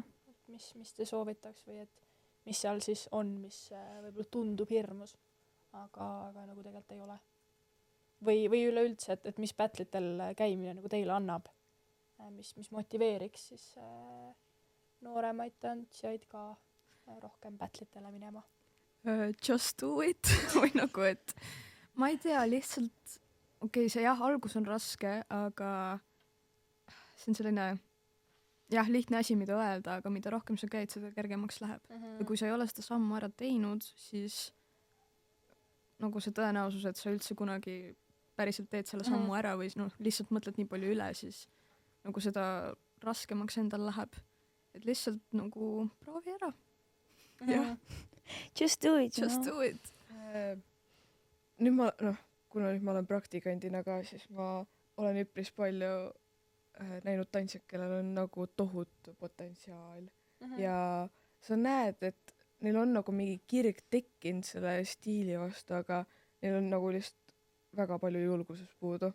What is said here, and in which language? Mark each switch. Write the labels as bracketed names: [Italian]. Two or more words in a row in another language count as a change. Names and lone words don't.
[Estonian] mis te soovitaks või et mis seal siis on, mis võib-olla tundub hirmus, aga nagu tegelikult ei ole. Või üleüldse, et mis battle'itel käimine nagu teile annab, mis motiveeriks siis nooremaid tantsijaid ka rohkem battle'itele minema. [English] Just do it [Estonian] või nagu, et ma ei tea, lihtsalt see jah, algus on raske, aga see on selline jah, lihtne asi, mida öelda, aga mida rohkem sa käid, seda kergemaks läheb. Ja kui sa ei ole seda sammu ära teinud, siis nagu see tõenäosus, et sa üldse kunagi päriselt teed selle sammu ära või noh, lihtsalt mõtled nii palju üle, siis nagu seda raskemaks endal läheb. Et lihtsalt nagu proovi ära. Jah. [English] Just do it. Just do it. [Estonian] Nüüd kuna nüüd ma olen praktikandina ka, siis ma olen üpris palju näinud tantsijad, kellel on nagu tohutu potentsiaal ja sa näed, et neil on nagu mingi kirg tekkinud selle stiili vastu, aga neil on nagu lihtsalt väga palju julgusest puudu.